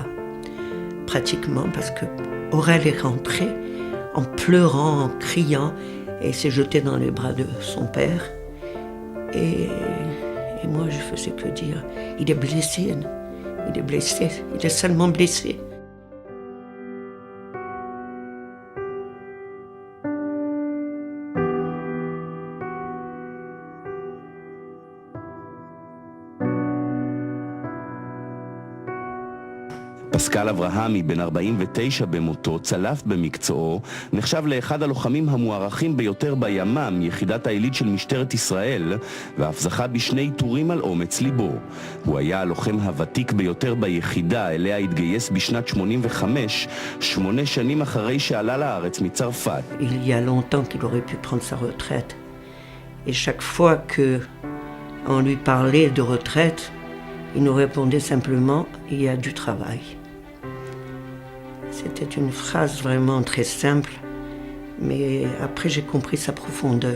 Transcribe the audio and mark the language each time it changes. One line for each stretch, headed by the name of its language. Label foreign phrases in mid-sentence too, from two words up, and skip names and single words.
French: Pratiquement, parce que Aurel est rentrée en pleurant, en criant, et s'est jetée dans les bras de son père. Et moi, je faisais que dire, il est blessé, il est seulement blessé.
Hebrew: פסקל אברהמי, בן 49 במותו, צלף במקצועו, נחשב לאחד הלוחמים המוערכים ביותר בימ"מ, יחידת העילית של משטרת ישראל, ואף זכה בשני עיטורים על אומץ ליבו. הוא היה הלוחם הוותיק ביותר ביחידה, אליה התגייס בשנת 85, 8 שנים אחרי שעלה לארץ מצרפת.
French: Il y a longtemps qu'il aurait pu prendre sa retraite. Et chaque fois qu'on lui parlait de retraite, il nous répondait simplement « il y a du travail ». C'était une phrase vraiment très simple, mais après j'ai compris sa profondeur.